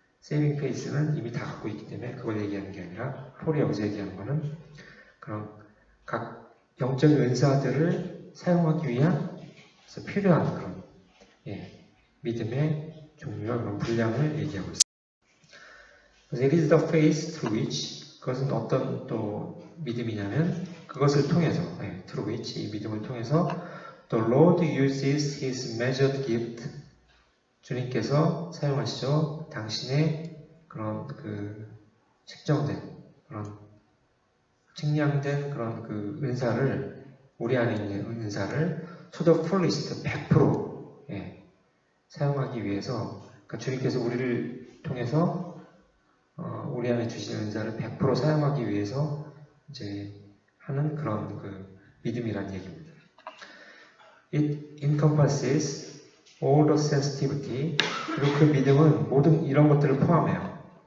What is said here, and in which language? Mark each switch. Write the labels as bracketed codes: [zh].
[ko] 세이빙 페이스는 이미 다 갖고 있기 때문에 그걸 얘기하는 게 아니라, 폴이 여기서 얘기하는 거는 그런 각 영적 은사들을 사용하기 위한 필요한 그런 믿음의 종류와 그런 분량을 얘기하고 있습니다. [en] It is the faith through which, [ko] 그것은 어떤 또 믿음이냐면 그것을 통해서, [en] through which, [ko] 이 믿음을 통해서 [en] the Lord uses His measured gift, [ko] 주님께서 사용하시죠. 당신의 그런 그 측정된 그런 측량된 그런 그 은사를, 우리 안에 있는 은사를 [en] to the fullest [ko] 100% 사용하기 위해서, 그러니까 주님께서 우리를 통해서 우리 안에 주신 은사를 100% 사용하기 위해서 이제 하는 그런 그 믿음이란 얘기입니다. [en] It encompasses all the sensitivity. [ko] 그리고 그 믿음은 모든 이런 것들을 포함해요.